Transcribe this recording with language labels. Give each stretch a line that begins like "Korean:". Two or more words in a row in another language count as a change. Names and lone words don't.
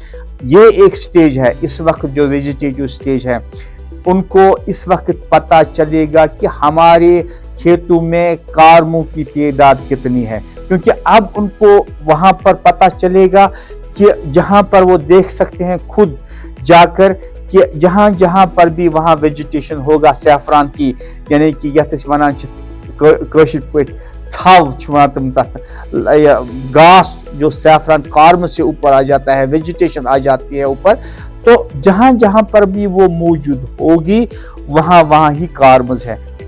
Urdu: یہ ایک سٹیج ہے، اس وقت جو
English: vegetative stage
Urdu: ہے، ان کو اس وقت پتہ چلے گا کہ ہمارے کھیتوں میں کارموں کی تعداد کتنی ہے، کیونکہ اب ان کو وہاں پر پتہ چلے گا کہ جہاں پر وہ دیکھ سکتے ہیں خود جا کر کہ جہاں جہاں پر بھی وہاں ویجیٹیشن ہوگا سیفران کی، یعنی کہ
Kashmiri: یتھ أسۍ ونان چھِ کٲشِر پٲٹھۍ چھاو چھِ ونان تِم تتھ،
Urdu: گھاس جو
English: saffron corm
Urdu: سے اوپر آ جاتا ہے، ویجیٹیشن آ جاتی ہے اوپر، تو جہاں جہاں پر بھی وہ موجود ہوگی وہاں وہاں ہی کارمز ہے۔